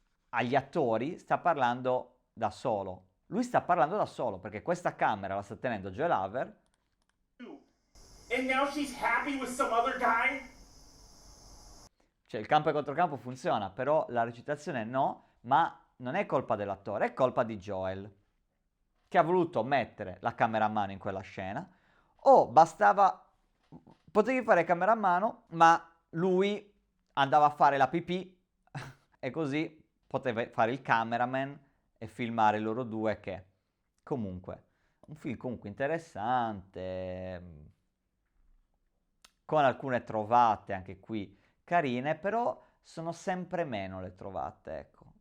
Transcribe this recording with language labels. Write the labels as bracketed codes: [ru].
[it] agli attori sta parlando da solo. Lui sta parlando da solo perché questa camera la sta tenendo Joel Haver. [en] And now she's happy with some other guy? [it] Cioè il campo e controcampo funziona, però la recitazione no, ma non è colpa dell'attore, è colpa di Joel, che ha voluto mettere la camera a mano in quella scena, o bastava, potevi fare camera a mano, ma lui andava a fare la pipì e così poteva fare il cameraman e filmare loro due che, comunque, un film comunque interessante, con alcune trovate anche qui carine, però sono sempre meno le trovate, ecco.